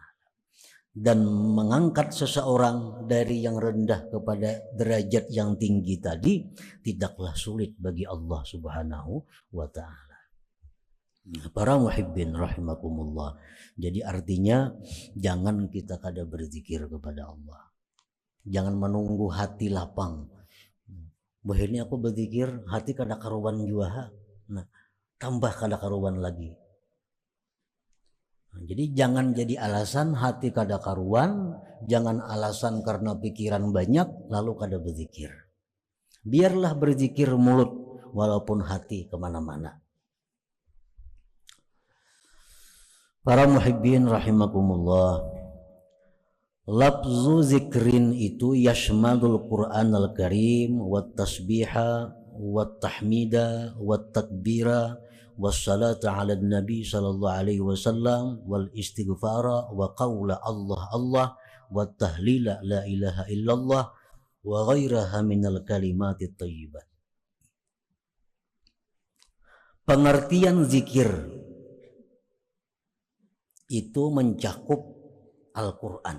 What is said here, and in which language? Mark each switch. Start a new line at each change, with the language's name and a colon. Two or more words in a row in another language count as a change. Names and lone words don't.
Indonesian: Dan mengangkat seseorang dari yang rendah kepada derajat yang tinggi tadi tidaklah sulit bagi Allah
Arabic: سبحانه وتعالى.
Indonesian: Para
Arabic: محبين رحمكم الله.
Indonesian: Jadi artinya jangan kita kada berzikir kepada Allah. Jangan menunggu hati lapang. Bahini aku berzikir, hati kada karuan jua. Nah, tambah kada karuan lagi. Nah, jadi jangan jadi alasan hati kada karuan, jangan alasan karena pikiran banyak lalu kada berzikir. Biarlah berzikir mulut walaupun hati kemana-mana. Para
Arabic: محبين رحمكم الله لفظ الذكر يشمل القرآن الكريم والتسبيح والتحميد والتكبير والصلاة على النبي صلى الله عليه وسلم والاستغفار وقول الله الله والتهليل لا إله إلا الله وغيرها من الكلمات الطيبة.
Indonesian: Pengertian zikir itu mencakup Al-Quran.